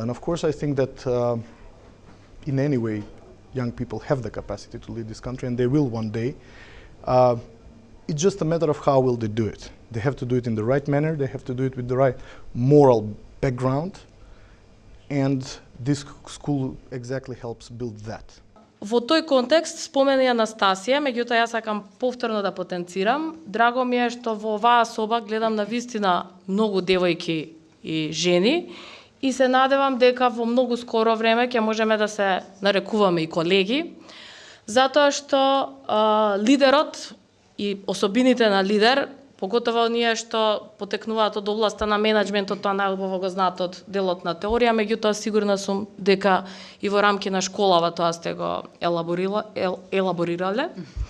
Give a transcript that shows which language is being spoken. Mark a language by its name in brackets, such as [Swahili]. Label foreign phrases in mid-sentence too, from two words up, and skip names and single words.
[English] And of course, I think that in any way, young people have the capacity to lead this country, and they will one day. It's just a matter of how will they do it. They have to do it in the right manner, they have to do it with the right moral background, and this school exactly helps build that. [Macedonian] Во тој контекст спомена и Анастасија, меѓутоа јас сакам повторно да потенцирам. Драго ми е што во оваа соба гледам на вистина многу девојки и жени и се надевам дека во многу скоро време ќе можеме да се нарекуваме и колеги, затоа што лидерот и особините на лидер, поготово оние што потекнуваат од областа на менеджментот, тоа најубаво го знаат од делот на теорија, меѓутоа сигурна сум дека и во рамки на школава тоа сте го елаборирале.